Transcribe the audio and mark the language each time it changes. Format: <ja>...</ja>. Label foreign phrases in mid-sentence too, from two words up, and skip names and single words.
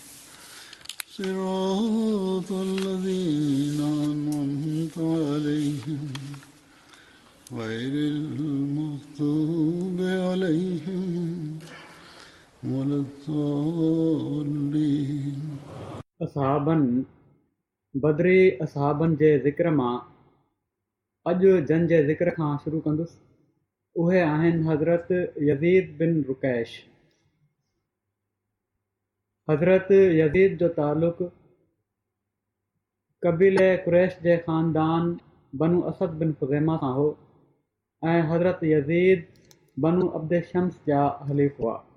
<ar>صراط الذين أنعمت عليهم غير المغضوب عليهم ولا الضالين.</ar> <sd>असहाबन बदरी असहाबन जे ज़िक्र मां अॼु जन जे ज़िक्र खां शुरू कंदुसि. उहे आहिनि हज़रत यज़ीद बिन रुकैश. हज़रत यज़ीद जो तालुक़ क़बीले कुरैश जे ख़ानदान बनु असद बिन ख़ुज़ैमा सां हो ऐं हज़रत यज़ीद बनु अब्द शम्स जा हलीफ़ हुआ.</sd>